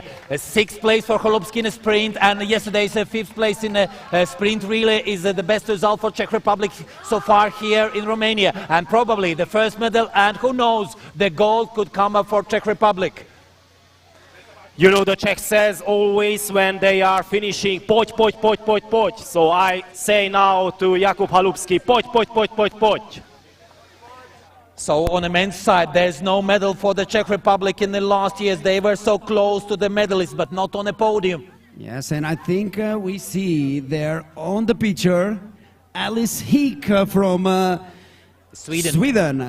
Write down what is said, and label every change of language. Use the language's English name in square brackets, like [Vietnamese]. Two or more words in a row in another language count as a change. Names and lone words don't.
[English] 6th place for Chalupsky in a sprint, and yesterday's 5th place in a sprint relay is the best result for Czech Republic so far here in Romania. And probably the first medal, and who knows, the gold could come up for Czech Republic. You know, the Czech says always when they are finishing, [Czech] poď, poď, poď, poď, poď. [English] So I say now to Jakub Chalupsky, [Czech] poď, poď, poď, poď, poď. [English] So on the men's side, there's no medal for the Czech Republic in the last years. They were so close to the medalists, but not on the podium. Yes, and I think we see there on the picture Alice Hick from Sweden.